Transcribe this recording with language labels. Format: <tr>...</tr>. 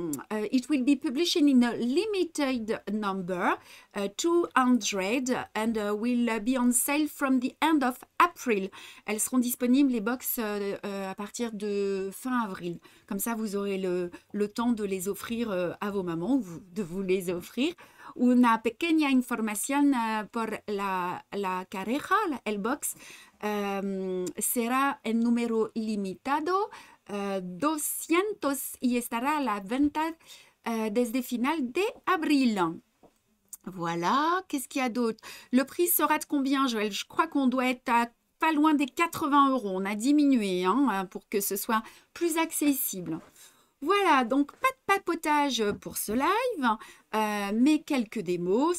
<en>It will be published in a limited number, 200, and will be on sale from the end of April.</en> <fr>Elles seront disponibles, les box, à partir de fin avril. Comme ça, vous aurez le temps de les offrir à vos mamans, de vous les offrir.</fr> <es>Una pequeña información por la careja, el box, será en número limitado, 200, y estará a la venta desde final de abril.</es> <fr>Voilà, qu'est-ce qu'il y a d'autre? Le prix sera de combien, Joël? Je crois qu'on doit être à pas loin des 80 €. On a diminué pour que ce soit plus accessible. Voilà, donc pas de papotage pour ce live, mais quelques démos.</fr>